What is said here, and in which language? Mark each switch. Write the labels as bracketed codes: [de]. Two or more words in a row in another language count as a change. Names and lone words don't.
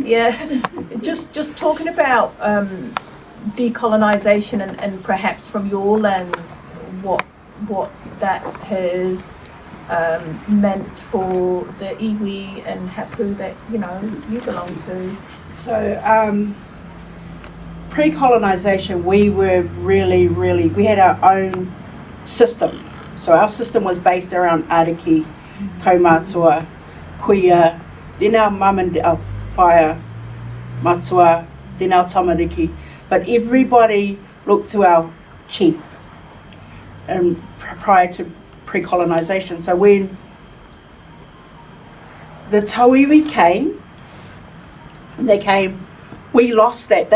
[en] Just talking about decolonization and perhaps from your lens, what that has meant for the iwi and hapu that you belong to. So pre-colonisation, we were really, we had our own system. So our system was based around [mi] ariki, kaumātua, kuia, [en] then our mum and our [mi] paia, matua, [en] then our tamariki. But everybody looked to our chief prior to pre-colonisation. So when the tauiwi came, we lost that.